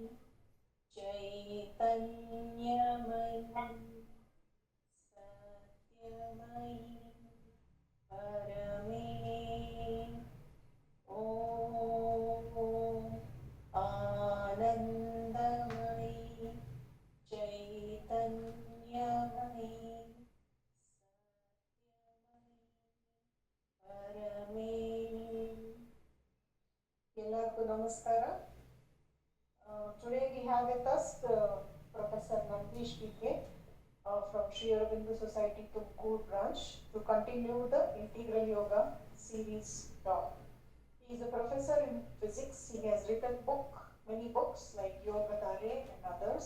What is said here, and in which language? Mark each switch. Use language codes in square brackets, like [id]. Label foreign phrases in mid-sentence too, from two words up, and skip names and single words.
[sa] चैतन्यमयी सत्यमयी परमे आनन्दमयी चैतन्यमयी परमे [kn] ಎಲ್ಲರಿಗೂ ನಮಸ್ಕಾರ. [en] Today we have with us Professor Nandish PK from Sri Aurobindo Society Tumkur branch to continue the Integral Yoga series talk. He is a professor in physics. He has written many books like Yogatare and others.